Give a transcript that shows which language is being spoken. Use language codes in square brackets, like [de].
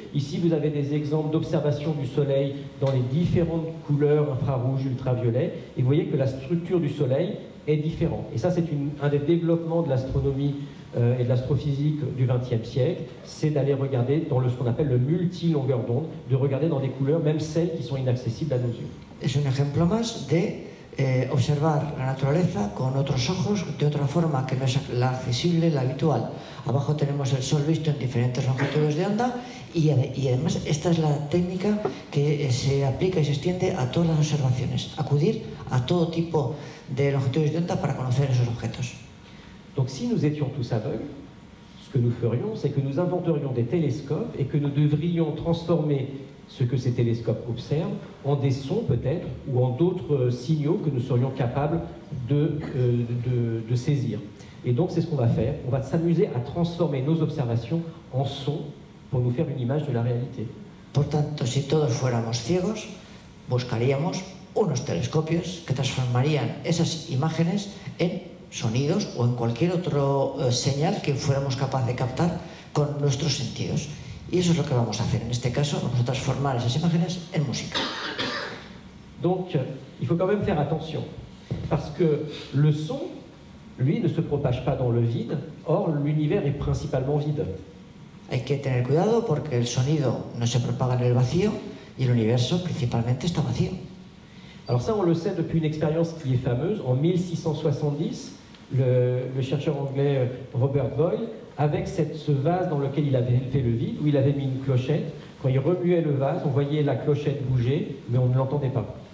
[fr] Ici, vous avez des exemples d'observation du Soleil dans les différentes couleurs infrarouges, ultraviolets, et vous voyez que la structure du Soleil est différente. Et ça, c'est un des développements de l'astronomie et de l'astrophysique du XXe siècle, c'est d'aller regarder dans ce qu'on appelle le multi-longueur d'onde, de regarder dans des couleurs, même celles qui sont inaccessibles à nos yeux. [es] Es un ejemplo más de observar la naturaleza con otros ojos, de otra forma que no es la accesible, la habitual. Abajo tenemos el Sol visto en diferentes longitudes de onda y además esta es la técnica que se aplica y se extiende a todas las observaciones, acudir a todo tipo de longitudes de onda para conocer esos objetos. [fr] Donc si nous étions tous aveugles, ce que nous ferions, c'est que nous inventerions des télescopes et que nous devrions transformer ce que ces télescopes observent en des sons peut-être ou en d'autres signaux que nous serions capables de saisir. Et donc c'est ce qu'on va faire, on va s'amuser à transformer nos observations en sons pour nous faire une image de la réalité. [es] Por tanto, si todos fuéramos ciegos, buscaríamos unos telescopios que transformarían esas imágenes en sonidos o en cualquier otro señal que fuéramos capaces de captar con nuestros sentidos. Y eso es lo que vamos a hacer en este caso, vamos a transformar esas imágenes en música. [fr] Donc, il faut quand même faire attention, parce que le son, lui, ne se propage pas dans le vide, or l'univers est principalement vide. [es] Hay que tener cuidado porque el sonido no se propaga en el vacío y el universo principalmente está vacío. [fr] Alors ça, on le sait depuis une expérience qui est fameuse. En 1670, le chercheur anglais Robert Boyle, avec ce vase dans lequel il avait fait le vide, où il avait mis une clochette, quand il remuait le vase, on voyait la clochette bouger, mais on ne l'entendait pas.